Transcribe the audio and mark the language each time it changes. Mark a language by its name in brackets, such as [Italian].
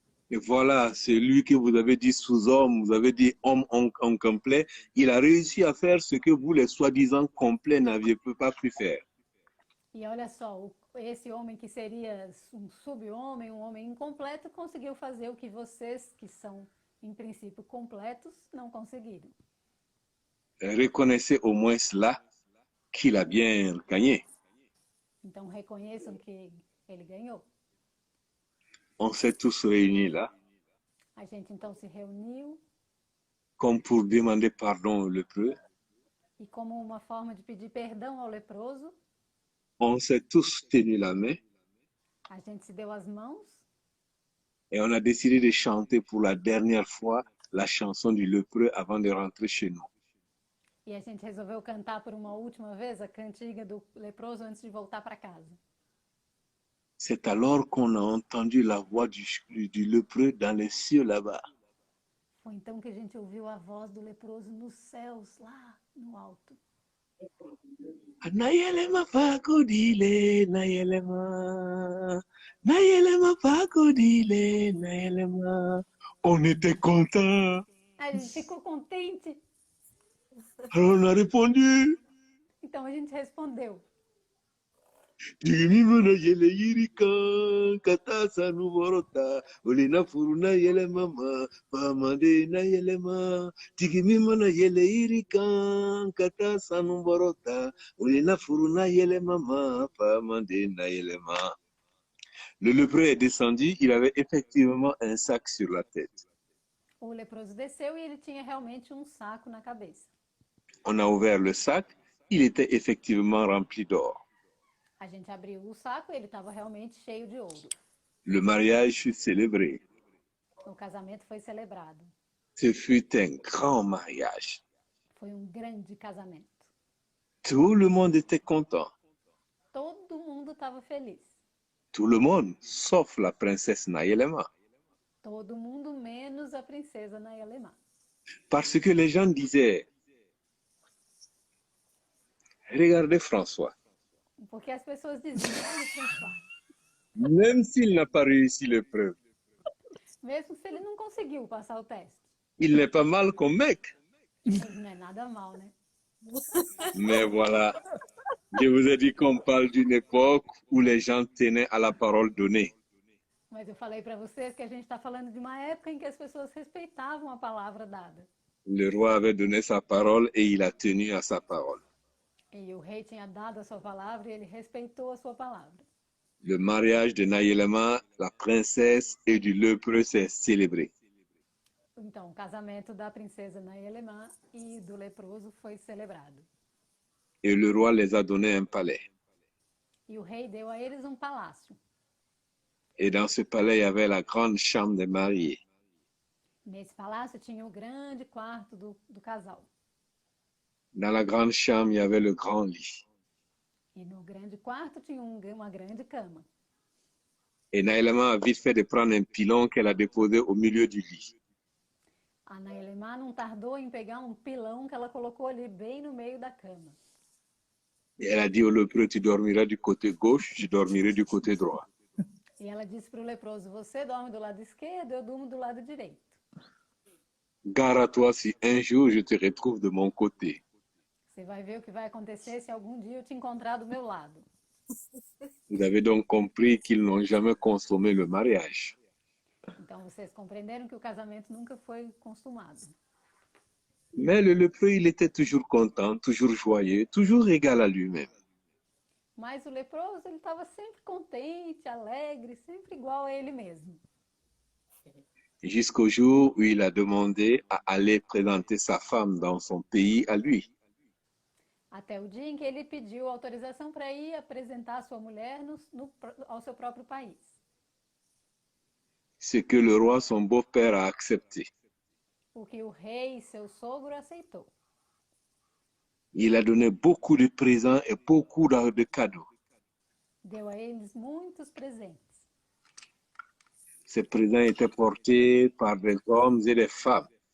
[French] Et voilà, c'est lui que vous avez dit sous-homme, vous avez dit homme incomplet. Il a réussi à faire ce que vous, les soi-disant complets, n'aviez pas pu faire. [Portuguese] E olha só, esse homem que seria um sub-homem, um homem incompleto, conseguiu fazer o que vocês, que são em princípio completos, não conseguiram. [French] Reconnaissez au moins cela, qu'il a bien gagné. [Portuguese] Então reconheçam que ele ganhou. [French] On s'est tous réunis là, [Portuguese] A gente então se reuniu [French] comme pour demander pardon au lépreux. [Portuguese] e como uma forma de pedir perdão ao leproso, [French] On s'est tous tenus la main [Portuguese] a gente se deu as mãos [French] et on a décidé de chanter pour la dernière fois la chanson du lépreux avant de rentrer chez nous. [Portuguese] e a gente resolveu cantar por uma última vez a cantiga do leproso antes de voltar para casa. [French] C'est alors qu'on a entendu la voix du lépreux dans les cieux là-bas. [Portuguese] Foi então que a gente ouviu a voz do leproso nos céus, lá no alto. Nayelema fakodile, Nayelema. Nayelema fakodile, Nayelema. [French] On était contents. [Portuguese] A gente ficou contente, [French] Alors on a répondu. [Portuguese] então a gente respondeu. Tigimima Nayele Yirika, Katasa Nuvorota, Olina Furuna Yele Mama, Pamade Nayelema. Tigimima Nayele Yirika, Katasa Nuvorota, Olina Furuna Yele Mama, Pamade Nayelema. [French] Le lépreux est descendu, il avait effectivement un sac sur la tête. [Portuguese] O leproso desceu e ele tinha realmente um saco na cabeça. [French] On a ouvert le sac, il était effectivement rempli d'or. [Portuguese] A gente abriu o saco e ele estava realmente cheio de ouro. [French] Le mariage fut célébré. [Portuguese] O casamento foi celebrado. [French] Ce fut un grand mariage. [Portuguese] Foi um grande casamento. [French] Tout le monde était content. [Portuguese] Todo mundo estava feliz. [French] Tout le monde, sauf la princesse Nayelema. [Portuguese] Todo mundo menos a princesa Nayelema. [French] Parce que les gens disaient, regardez François, [Portuguese] Porque as pessoas diziam, olha François, [French] même s'il n'a pas réussi l'épreuve, [Portuguese] mesmo se ele não conseguiu passar o teste, [French] il n'est pas mal comme mec. [Portuguese] ele não é nada mal, né? [French] Mais voilà, je vous ai dit qu'on parle d'une époque où les gens tenaient à la parole donnée. [Portuguese] Mas eu falei para vocês que a gente está falando de uma época em que as pessoas respeitavam a palavra dada. [French] Le roi avait donné sa parole et il a tenu à sa parole. [Portuguese] E o rei tinha dado a sua palavra e ele respeitou a sua palavra. [French] Le mariage de Nayelema, la princesse, et du lépreux s'est célébré. [Portuguese] Então, o casamento da princesa Naelemã e do leproso foi celebrado. [French] Et le roi les a donné un palais. [Portuguese] E o rei deu a eles um palácio. [French] Et dans ce palais, il y avait la grande chambre des mariés. [Portuguese] Nesse palácio tinha o grande quarto do casal. [French] Dans la grande chambre, il y avait le grand lit. [Portuguese] E no grande quarto tinha uma grande cama. [French] Et Nayelema a vite fait de prendre un pilon qu'elle a déposé au milieu du lit. [Portuguese] A Naelemã não tardou em pegar um pilão que ela colocou ali bem no meio da cama. [French] Et elle a dit au lépreux, tu dormiras du côté gauche, je dormirai du côté droit. [Portuguese] E ela disse para o leproso, você dorme do lado esquerdo, eu durmo do lado direito. [French] Gare à toi si un jour je te retrouve de mon côté. [Portuguese] Você vai ver o que vai acontecer se algum dia eu te encontrar do meu lado. [French] Vous avez donc compris qu'ils n'ont jamais consommé le mariage. [Portuguese] Então vocês compreenderam que o casamento nunca foi consumado. [French] Mais le lépreux, il était toujours content, toujours joyeux, toujours égal à lui-même. [Portuguese] Mas o leproso, ele estava sempre contente, alegre, sempre igual a ele mesmo. [French] Jusqu'au jour où il a demandé à aller présenter sa femme dans son pays à lui. [Portuguese] Até o dia em que ele pediu autorização para ir apresentar a sua mulher ao seu próprio país. [French] Ce que le roi, son beau-père, a accepté. [Portuguese] O que o rei, seu sogro, aceitou. [French] Il a donné beaucoup de présents et beaucoup de cadeaux. [Portuguese] Deu a eles muitos presentes. [French] Ces présents étaient portés par des hommes et des femmes.